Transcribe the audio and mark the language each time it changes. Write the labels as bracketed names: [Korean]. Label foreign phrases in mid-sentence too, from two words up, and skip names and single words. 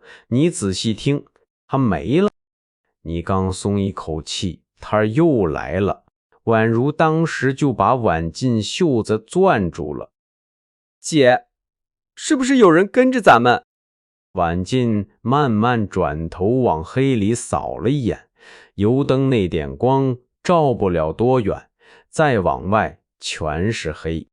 [Chinese] 你仔細聽，他沒了。你剛鬆一口氣，他又來了。宛如當時就把婉靜袖子攥住了。姐，是不是有人跟着咱們？婉靜慢慢轉頭往黑裡掃了一眼，油燈那點光照不了多遠，再往外全是黑。